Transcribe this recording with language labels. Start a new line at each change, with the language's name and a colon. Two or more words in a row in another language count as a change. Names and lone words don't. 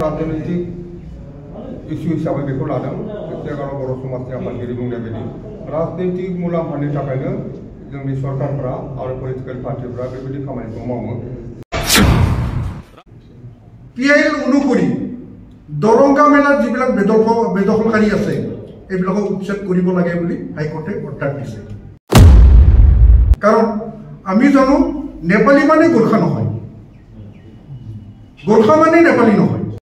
Bodo: राजनैतिक इस्यु हिसाबै बेखौ लादों एगार' बर' समाजनि आफादगिरि बुंनाय बायदि राजनैतिक मुलाम्फानि थाखायनो जोंनि सरकारफ्रा आरो पलिटिकेल पार्टिफ्रा बेबायदि खामानिखौ मावो।
Assamese: PIL অনুসৰি দৰংগা মেলাত যিবিলাক বেদখলকাৰী আছে এইবিলাকক উচ্ছেদ কৰিব লাগে বুলি হাইকোৰ্টে অৰ্ডাৰ দিছে। কাৰণ আমি জানো নেপালী মানে গোৰ্খা নহয়, গোৰ্খা মানে নেপালী নহয়।